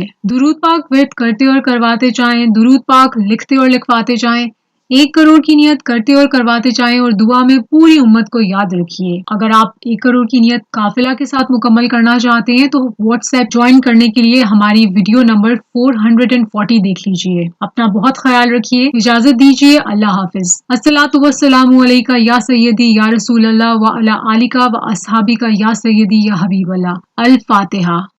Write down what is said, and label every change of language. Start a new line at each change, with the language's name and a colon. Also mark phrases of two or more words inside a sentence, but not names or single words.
Hindi: दुरूद पाक विर्द करते और करवाते जाएं, दुरूद पाक लिखते और लिखवाते जाएं, 1 करोड़ की नियत करते और करवाते जाएं और दुआ में पूरी उम्मत को याद रखिए। अगर आप 1 करोड़ की नियत काफिला के साथ मुकम्मल करना चाहते हैं तो व्हाट्सएप ज्वाइन करने के लिए हमारी वीडियो नंबर 440 देख लीजिए। अपना बहुत ख्याल रखिए, इजाजत दीजिए, अल्लाह हाफिज।
Arabic: الصلاة والسلام عليك يا سيدي يا رسول الله وعلى آلك وأصحابك يا سيدي يا حبيب الله الفاتحة.